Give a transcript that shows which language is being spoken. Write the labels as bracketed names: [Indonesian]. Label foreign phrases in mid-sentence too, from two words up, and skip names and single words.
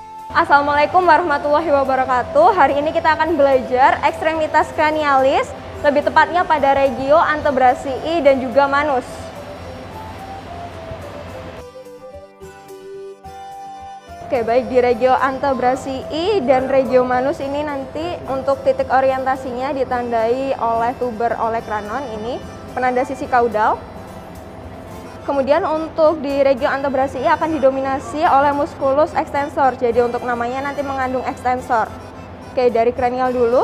[Arabic] السلام عليكم ورحمة الله وبركاته. [Indonesian] Hari ini kita akan belajar ekstremitas cranialis, lebih tepatnya pada [Latin] regio antebrasii [Indonesian] dan juga manus. Oke, baik, di [Latin] regio antebrasii [Indonesian] dan [Latin] regio manus [Indonesian] ini nanti untuk titik orientasinya ditandai oleh [Latin] tuber olecranon, [Indonesian] ini penanda sisi kaudal. Kemudian untuk di [Latin] regio antebrasii [Indonesian] akan didominasi oleh [Latin] musculus extensor. [Indonesian] Jadi untuk namanya nanti mengandung extensor. Oke, dari cranial dulu.